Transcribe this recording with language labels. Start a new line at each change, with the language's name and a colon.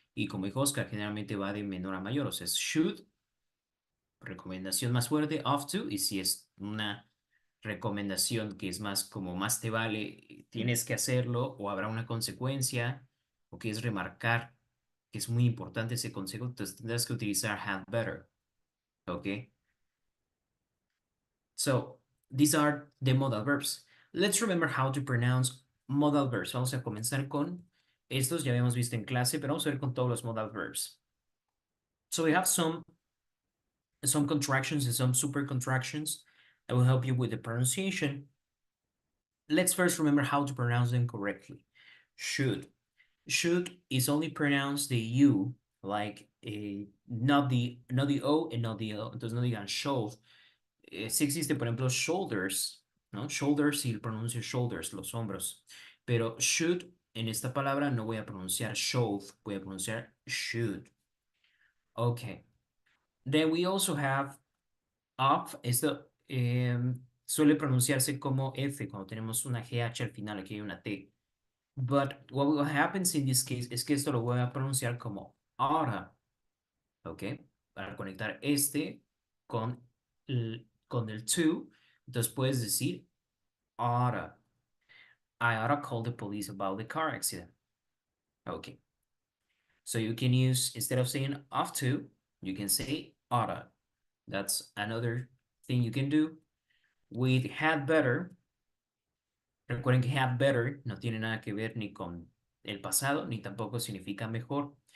Spanish: Y como dijo Oscar, generalmente va de menor a mayor, o sea, es should, recomendación más fuerte, off to, y si es una recomendación que es más como más te vale, tienes que hacerlo o habrá una consecuencia o quieres remarcar que es muy importante ese consejo, entonces tendrás que utilizar had better, ¿ok?
English: So, these are the modal verbs. Let's remember how to pronounce modal verbs.
Spanish: Vamos a comenzar con estos, ya habíamos visto en clase, pero vamos a ver con todos los modal verbs.
English: So we have some contractions and some super contractions that will help you with the pronunciation. Let's first remember how to pronounce them correctly. Should. Should is only pronounced the U, like not the O and not the L.
Spanish: Entonces no digan should. Sí existe, por ejemplo, shoulders, ¿no? Shoulders, sí pronuncio shoulders, los hombros. Pero should, en esta palabra no voy a pronunciar should, voy a pronunciar should. Okay.
English: Then we also have of.
Spanish: Esto suele pronunciarse como F cuando tenemos una GH al final, aquí hay una T.
English: But what happens in this case
Spanish: es que esto lo voy a pronunciar como oughta, ¿ok? Para conectar este con el to, entonces puedes decir oughta.
English: I oughta call the police about the car accident. Okay. So you can use, instead of saying ought to, you can say oughta. That's another thing you can do.
Spanish: With had better, recuerden que had better no tiene nada que ver ni con el pasado, ni tampoco significa mejor.